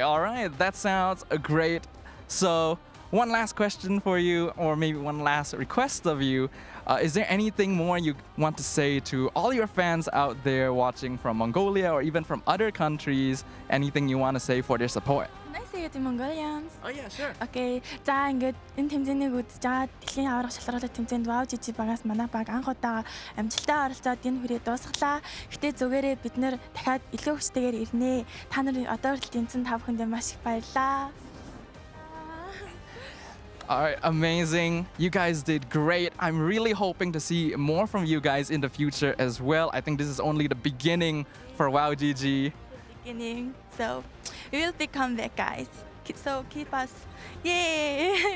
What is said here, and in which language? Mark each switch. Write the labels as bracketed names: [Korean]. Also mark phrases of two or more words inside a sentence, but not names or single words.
[English] All right, that sounds great. So, one last question for you, or maybe one last request of you. Is there anything more you want to say to all your fans out there watching from Mongolia or even from other countries? Anything you want to say for their support? Can I say it in Mongolians? Oh yeah, sure. Okay. [Mongolian] За ингээд энэ тэмцээнийг үзэж байгаа дэлхийн аврах шалгаруулах тэмцээнд WoW GG багаас манай баг анх удаа амжилттай оролцоод энэ хүрээ дуусглаа. Гэтэ зүгээрээ бид нэр дахиад илүү хүчтэйгээр ирнэ. Та нарын одоо хүртэл тэнцэн та бүхэндээ маш их баярлалаа. [English] All right, amazing. You guys did great. I'm really hoping to see more from you guys in the future as well. I think this is only the beginning for WoW GG. Beginning. So we will become back, guys. So keep us. Yay!